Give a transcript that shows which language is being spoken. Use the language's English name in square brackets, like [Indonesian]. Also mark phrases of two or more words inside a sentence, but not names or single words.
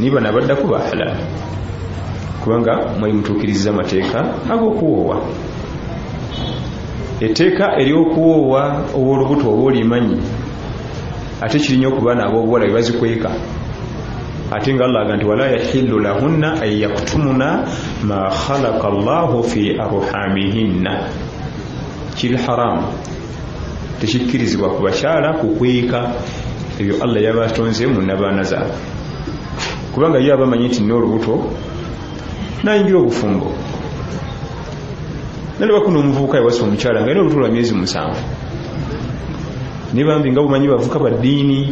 [Ganda] Naye bano abaddako ba halal kubanga mwali mutuukiriza amateeka ag'okuwoowa. Etteeka ery'okuwoowa ow'olubuto oba olimanyi ate kirinya okuba n'ab'obuwala bye bazikweka. Ate nga Allah nti [Arabic] ولا يحل لهن أن يكتمن ما خلق الله في أرحامهن. [Ganda] Kiri haramu, tekikkirizibwa ku bakyala kukweka ebyo Allah yabatonze mu nabaana zaabwe kubanga ye abamanyi nti n'olubuto nayingira obufumbo nalibakuna omuvubuka yawasa omukyala nga olubuto lwa myezi 7 nibambi nga bumanyi bavuka baddiini